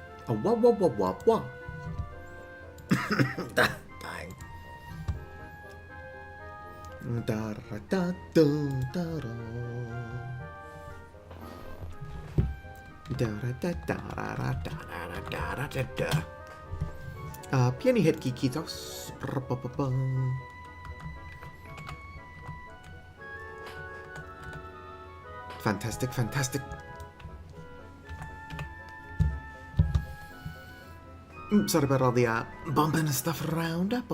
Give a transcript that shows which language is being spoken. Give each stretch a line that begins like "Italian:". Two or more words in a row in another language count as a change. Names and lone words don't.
English: Oh, wah, wah, wah, wah, wah. Dying. Da da da da da da. Da da da da da da da da da da. Piani head kikitos. Fantastic, fantastic. Sorry about all the bumping and stuff around.